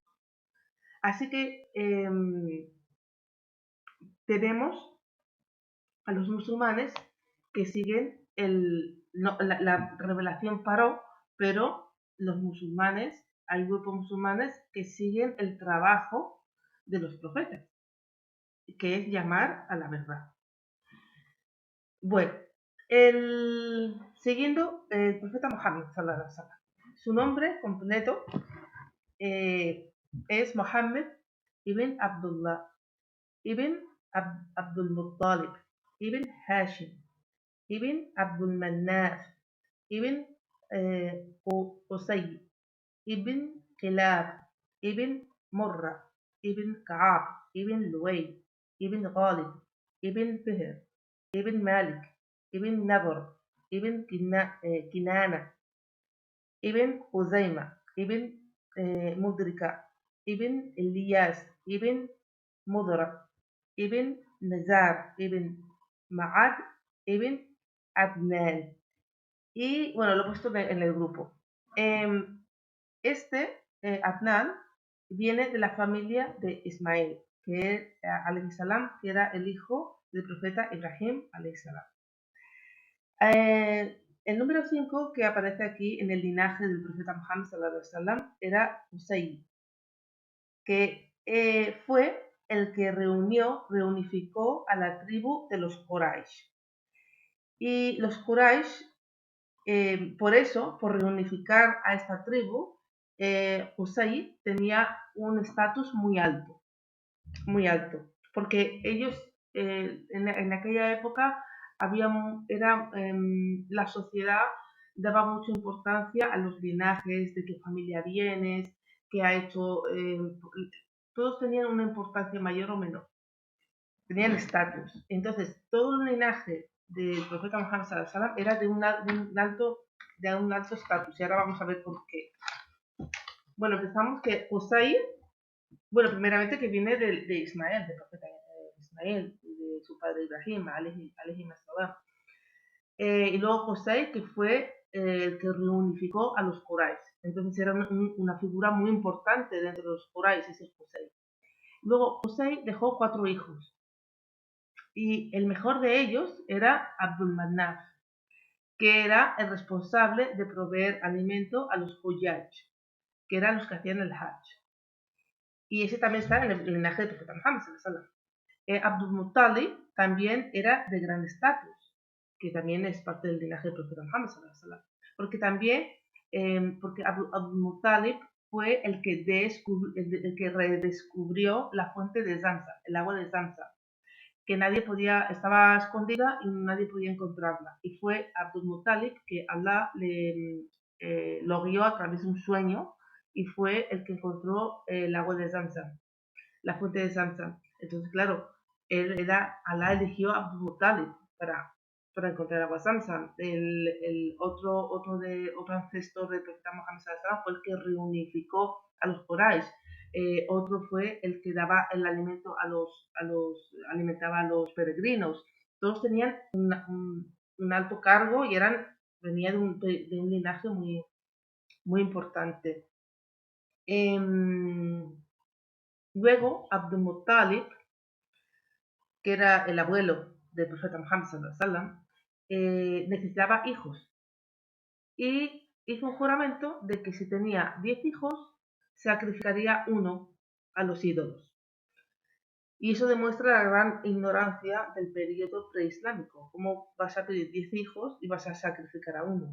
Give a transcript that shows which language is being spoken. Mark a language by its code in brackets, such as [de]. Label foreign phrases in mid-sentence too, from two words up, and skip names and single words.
[es] Así que tenemos a los musulmanes que siguen la revelación paró, pero los musulmanes, hay grupos musulmanes que siguen el trabajo de los profetas, que es llamar a la verdad. Bueno, siguiendo el profeta Muhammad, [ar] صلى الله عليه وسلم. [es] Su nombre completo es Muhammad ibn Abdullah ibn Abdul Muttalib ibn Hashim ibn Abdul Manaf ibn Qusay ibn Kilab ibn Murra ibn Ka'ab ibn Luway ibn Ghalib ibn Fihr ibn Malik ibn Nadr ibn Kinana ibn Uzayma ibn Mudrika ibn Ilyas ibn Mudra ibn Nazar ibn Ma'ad ibn Adnan. Y bueno, lo he puesto en el grupo. Adnan viene de la familia de Ismael, que [ar] عليه السلام, [es] que era el hijo del profeta Ibrahim [ar] عليه السلام. [es] El número 5 que aparece aquí en el linaje del profeta Muhammad [ar] صلى الله عليه وسلم [es] era Qusay, que fue el que reunificó a la tribu de los Quraysh. Y los Quraysh, por reunificar a esta tribu, Qusay tenía un estatus muy alto, porque ellos en aquella época la sociedad daba mucha importancia a los linajes, de qué familia vienes, qué ha hecho, todos tenían una importancia mayor o menor, tenían estatus. Entonces, todo el linaje del profeta Muhammad [ar] صلى الله عليه وسلم [es] era de un alto estatus, y ahora vamos a ver por qué. Bueno, empezamos que Qusay, bueno, primeramente que viene de Ismael, del profeta Ismael, de su padre Ibrahim, [ar] عليه السلام. [es] Y luego Qusay, que fue el que reunificó a los Quraysh. Entonces era una figura muy importante dentro de los Quraysh, ese Qusay. Luego Qusay dejó 4 hijos. Y el mejor de ellos era Abdul Manaf, que era el responsable de proveer alimento a los Hujjaj, que eran los que hacían el Hajj. Y ese también está en el linaje del profeta Muhammad [ar] صلى الله عليه وسلم. [es] Abdul Muttalib también era de gran estatus, que también es parte del linaje del profeta Muhammad [ar] صلى الله عليه وسلم. [es] Porque también, porque Abdul Muttalib fue el que redescubrió la fuente de Zamzam, el agua de Zamzam, que estaba escondida y nadie podía encontrarla. Y fue Abdul Muttalib que Allah lo guió a través de un sueño y fue el que encontró el agua de Zamzam, la fuente de Zamzam. Entonces, claro, Allah eligió a Abdul Muttalib para encontrar agua Zamzam. Otro ancestor del profeta Muhammad [ar] صلى الله عليه وسلم [es] fue el que reunificó a los Quraysh. Otro fue el que daba el alimento alimentaba a los peregrinos. Todos tenían un alto cargo y venía de un linaje muy, muy importante. Luego, Abdul Muttalib, que era el abuelo del profeta Muhammad [ar] صلى الله عليه وسلم, [es] necesitaba hijos y hizo un juramento de que si tenía 10 hijos, sacrificaría uno a los ídolos. Y eso demuestra la gran ignorancia del periodo preislámico. ¿Cómo vas a pedir 10 hijos y vas a sacrificar a uno?